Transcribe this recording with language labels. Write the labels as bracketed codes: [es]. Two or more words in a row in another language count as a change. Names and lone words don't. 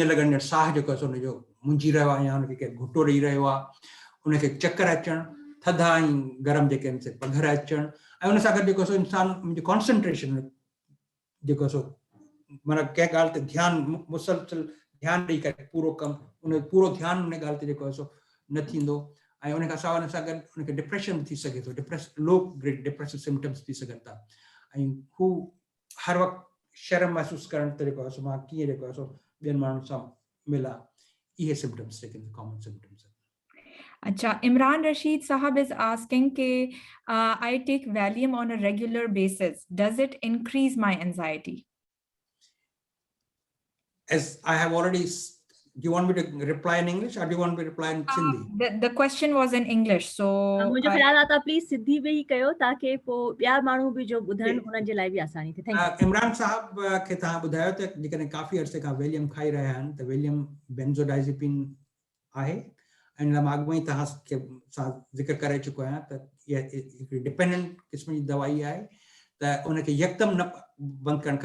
[sd] लॻण साह जेको आहे सो उनजो मुंझी रहियो आहे या उनखे केरु घुटो ॾेई रहियो आहे उनखे चकर अचणु थधा ऐं गरम जेके आहिनि से पघर अचणु ऐं उन सां गॾु जेको सो इंसान मुंहिंजो कॉन्संट्रेशन जेको सो माना कंहिं ॻाल्हि ते ध्यानु मुसलसल ध्यानु ॾेई करे पूरो कमु उन पूरो ध्यानु उन ॻाल्हि ते जेको आहे सो न थींदो ऐं उन खां सवाइ उन सां गॾु उनखे डिप्रेशन थी सघे थो [en] low grade depressive symptoms [sd] थी सघनि था ऐं हू हर वक़्तु शर्म महसूसु करण त जेको आहे सो मां कीअं जेको आहे सो ॿियनि माण्हुनि सां मिलां इहे सिम्टम्स जेके [en] common symptoms [sd] आहिनि। [en] अच्छा Imran Rashid Sahab is asking ke I take Valium on a regular basis. Does it increase my anxiety? As I have already, do you want me to reply in English or do you want me to reply in Sindhi? The question was in English, so [hi] मुझे ख्याल आता [sd] प्लीज सिंधी में ही कयो ताकि पोइ ॿिया माण्हू बि जो ॿुधनि उन्हनि जे लाइ बि आसानी थिए। [en] thank you. [sd] इमरान साहब खे तव्हां ॿुधायो त जेकॾहिं काफ़ी अरसे खां वेलियम खाई रहिया आहिनि त वेलियम बेंजोडाइज़ेपिन आहे ऐं मां अॻु में ई तव्हां खे सां ज़िक्र करे चुको आहियां त इहा हिकिड़ी डिपेंडेंट क़िस्म जी दवाई आहे त उनखे यकदमि न बंदि करणु